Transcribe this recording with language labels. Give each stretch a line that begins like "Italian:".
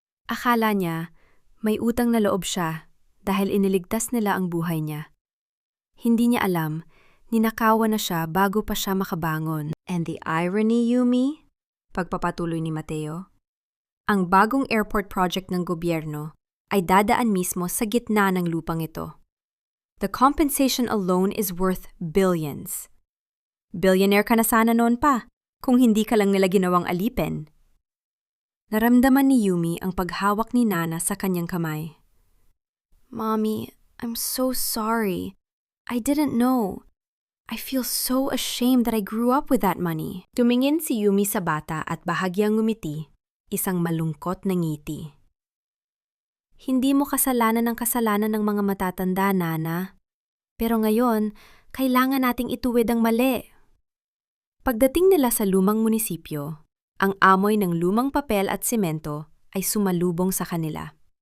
Filipino: Akala niya, may utang na loob siya dahil iniligtas nila ang buhay niya. Hindi niya alam, ninakawan na siya bago pa siya makabangon.
English: And the irony, Yumi?
Filipino: Pagpapatuloy ni Mateo. Ang bagong airport project ng gobyerno ay dadaan mismo sa gitna ng lupang ito.
English: The compensation alone is worth billions.
Filipino: Billionaire ka na sana noon pa, kung hindi ka lang nila ginawang alipin. Naramdaman ni Yumi ang paghawak ni Nana sa kanyang kamay.
English: Mommy, I'm so sorry. I didn't know. I feel so ashamed that I grew up with that money.
Filipino: Tumingin si Yumi sa bata at bahagyang ngumiti, isang malungkot na ngiti. Hindi mo kasalanan ng kasalanan ng mga matatanda, Nana. Pero ngayon, kailangan nating ituwid ang mali. Pagdating nila sa lumang munisipyo, ang amoy ng lumang papel at simento ay sumalubong sa kanila.